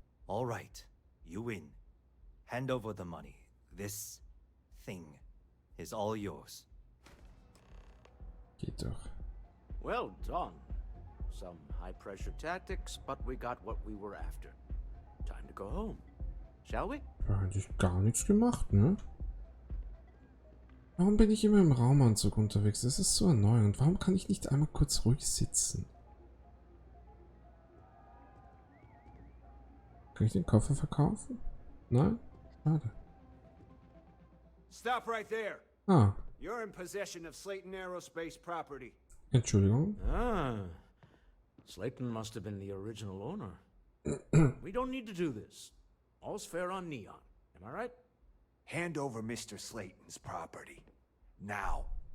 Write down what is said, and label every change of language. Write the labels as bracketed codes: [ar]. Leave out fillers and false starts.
[en] All right, you win. Hand over the money. This thing is all yours. [de] Geht doch. [en] Well done. Some high-pressure tactics, but we got what we were after. Time to go home. Shall we? [de] Ja, eigentlich gar nichts gemacht, ne? Warum bin ich immer im Raumanzug unterwegs? Das ist so erneuernd. Warum kann ich nicht einmal kurz ruhig sitzen? Kann ich den Koffer verkaufen? Nein? Schade. [en] Stop right there. Ah. You're in possession of Slayton Aerospace property. [de] Entschuldigung. Ah. [en] Slayton must have been the original owner. We don't need to do this. All's fair on Neon. Am I right? Hand over Mr. Slayton's property. Now.